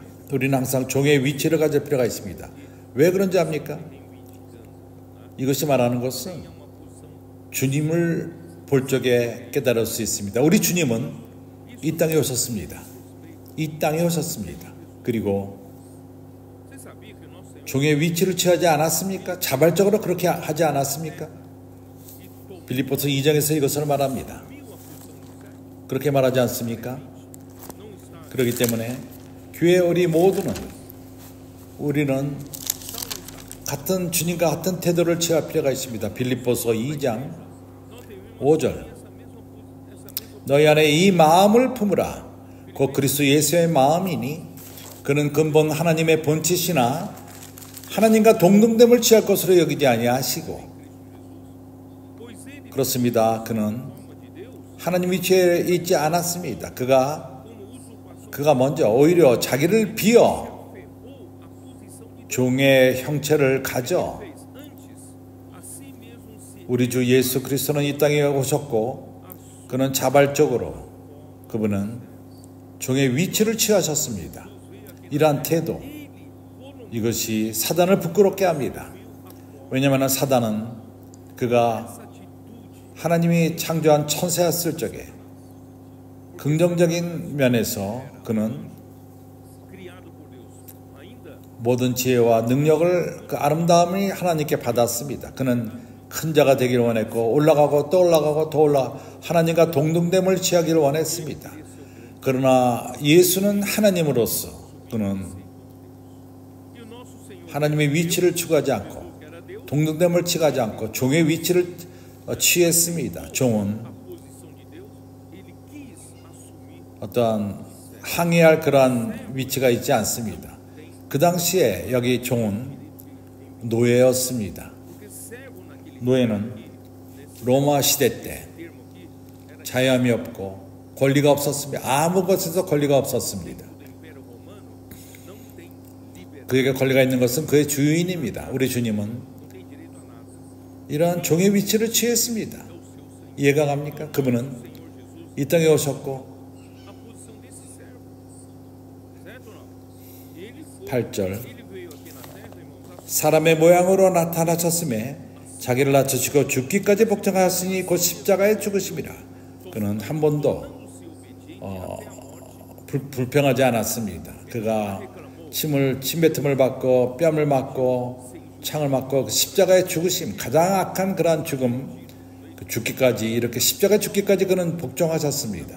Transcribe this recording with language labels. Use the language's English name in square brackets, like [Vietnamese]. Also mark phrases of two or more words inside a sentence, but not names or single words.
[Korean] 우리는 항상 종의 위치를 가질 필요가 있습니다. 왜 그런지 압니까? 이것이 말하는 것은 주님을 볼 적에 깨달을 수 있습니다. 우리 주님은 이 땅에 오셨습니다. 이 땅에 오셨습니다. 그리고 [Portuguese] Você sabia que o nosso Senhor [Korean] 종의 위치를 취하지 않았습니까? 자발적으로 그렇게 하지 않았습니까? 빌립보서 2장에서 이것을 말합니다. [Portuguese] assumiu a função de servo? [Korean] 그렇게 말하지 않습니까? [Portuguese] Não está. [Korean] 그렇기 때문에 교회 우리 모두는 우리는 같은 주님과 같은 태도를 취할 필요가 있습니다. 빌립보서 2장 5절 너희 안에 이 마음을 품으라 곧 그리스도 예수의 마음이니 그는 근본 하나님의 본체시나 하나님과 동등됨을 취할 것으로 여기지 아니하시고 [Portuguese] Pois ele, [Korean] 그렇습니다. 그는 [Portuguese] forma de Deus, [Korean] 하나님 위치에 있지 않았습니다. 그가 [Portuguese] como usurpação, [Korean] 먼저 오히려 자기를 비어 [Portuguese] ferrou a posição de [Korean] 종의 형체를 가져 [Portuguese] Deus. Antes, a si mesmo se [Korean] 우리 주 예수 그리스도는 이 땅에 오셨고 그는 자발적으로 그분은 종의 위치를 취하셨습니다. 이러한 태도 이것이 사단을 부끄럽게 합니다. 왜냐하면 사단은 그가 하나님이 창조한 천사였을 적에 긍정적인 면에서 그는 [Portuguese] criado por Deus. Ainda [Korean] 모든 지혜와 능력을 그 아름다움이 하나님께 받았습니다. 그는 큰 자가 되기를 원했고 올라가고 또 올라가고 더 올라 하나님과 동등됨을 취하기를 원했습니다. 그러나 예수는 하나님으로서 그는 [Portuguese] e o nosso Senhor [Korean] 하나님의 위치를 추구하지 않고 [Portuguese] era Deus, [Korean] 동등됨을 취하지 않고 종의 위치를 취했습니다. 종은 [Portuguese] a posição de Deus, ele quis assumir. [Korean] 어떠한 항의할 그러한 위치가 있지 않습니다. 그 당시에 여기 종은 노예였습니다. [Portuguese] Porque servo naquele [Korean] 노예는 로마 시대 때 [Portuguese] termo aqui era [Korean] 자유함이 없고 권리가 없었습니다. 아무 것에서 권리가 없었습니다. [Portuguese] do Império Romano, não tem liberdade, [Korean] 그에게 권리가 있는 것은 그의 주인입니다. 우리 주님은 [Portuguese] não tem direito a nada. [Korean] 이러한 종의 위치를 취했습니다. [Portuguese] É o seu Senhor, [Korean] 이해가 갑니까? 그분은 [Portuguese] Senhor Jesus, [Korean] 이 땅에 오셨고 [Portuguese] a posição desse servo. Certo ou não? Ele foi, [Korean] 8절 [Portuguese] ele veio aqui na terra, irmãos, [Korean] 사람의 모양으로 나타나셨음에 자기를 낮추시고 죽기까지 복종하였으니 곧 십자가에 죽으심이라. 그는 한 번도 불평하지 않았습니다. 그가 침뱉음을 받고 뺨을 맞고 창을 맞고 십자가에 죽으심 가장 악한 그러한 죽음 죽기까지 이렇게 십자가에 죽기까지 그는 복종하셨습니다.